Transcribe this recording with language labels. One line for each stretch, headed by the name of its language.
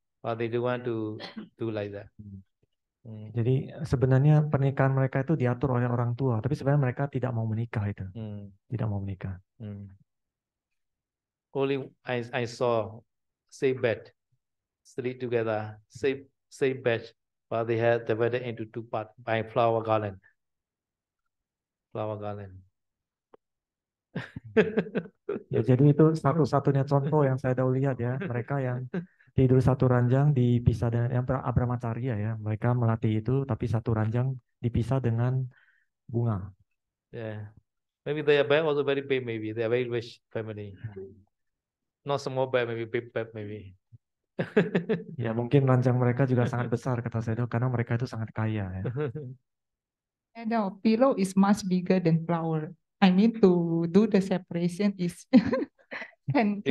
English: But they don't want to do like that.
Indonesian: Jadi sebenarnya pernikahan mereka itu diatur oleh orang tua, tapi sebenarnya mereka tidak mau menikah itu. Tidak mau menikah.
English: Only I saw same bed, sleep together, same bed, but they had divided into two parts by flower garland.
Indonesian: Ya, jadi itu satu-satunya contoh yang saya tahu lihat ya, mereka yang tidur satu ranjang dipisah dengan yang Abrahmacharya ya, mereka melatih itu tapi satu ranjang dipisah dengan bunga.
English: Yeah. Maybe their bag also very big, maybe they are very rich family. Not small bag, maybe big bag, maybe.
Indonesian: Ya mungkin ranjang mereka juga sangat besar kata Sedo karena mereka itu sangat kaya ya.
English: No, pillow is much bigger than flower. I mean to do the separation is can go